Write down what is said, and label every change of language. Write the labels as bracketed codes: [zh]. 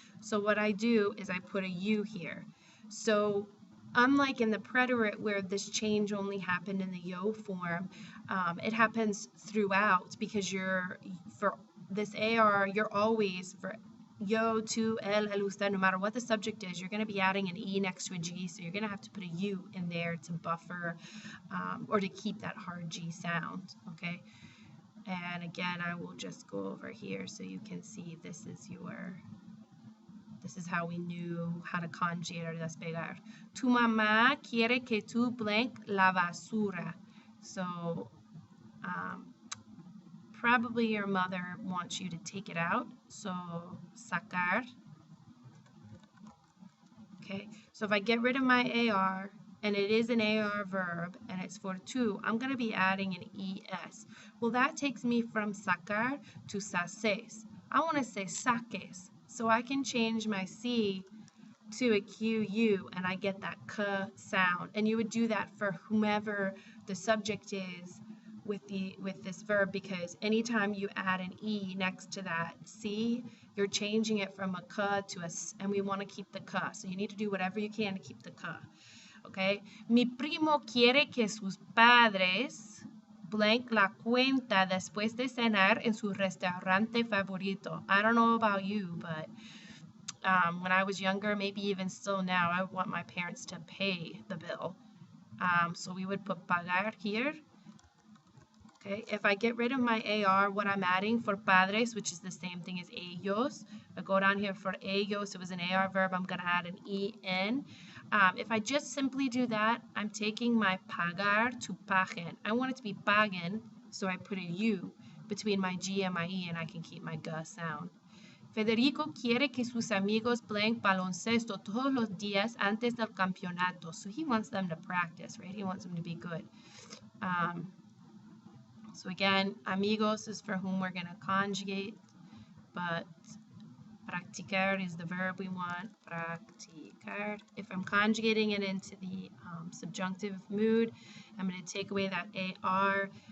[en] So what I do is I put a U here. So unlike in the preterite where this change only happened in the yo form, it happens throughout because for this AR, you're always, for yo, tu, el usted, no matter what the subject is, you're going to be adding an E next to a G, so you're going to have to put a U in there to buffer or to keep that hard G sound, okay? And again, I will just go over here so you can see this is how we knew how to conjugate or despegar. [es] Tu mamá quiere que tú blank la basura. [en] So probably your mother wants you to take it out. So sacar. Okay, so if I get rid of my AR, and it is an AR verb, and it's for tu, I'm going to be adding an ES. Well, that takes me from sacar to saces. I want to say saques. So I can change my C to a QU and I get that K sound. And you would do that for whomever the subject is with this verb, because anytime you add an E next to that C, you're changing it from a ka to a s, and we want to keep the ka. So you need to do whatever you can to keep the ka. Okay? [es] Mi primo quiere que sus padres blank la cuenta después de cenar en su restaurante favorito. [en] I don't know about you, but when I was younger, maybe even still now, I want my parents to pay the bill. So we would put pagar here. Okay, if I get rid of my AR, what I'm adding for padres, which is the same thing as ellos, I go down here for ellos, it was an AR verb, I'm going to add an EN. If I just simply do that, I'm taking my pagar to paguen. I want it to be paguen, so I put a U between my G and my E, and I can keep my G sound. [es] Federico quiere que sus amigos pleen baloncesto todos los días antes del campeonato. [en] So he wants them to practice, right? He wants them to be good. So again, amigos is for whom we're going to conjugate, but practicar is the verb we want, practicar. If I'm conjugating it into the subjunctive mood, I'm going to take away that AR.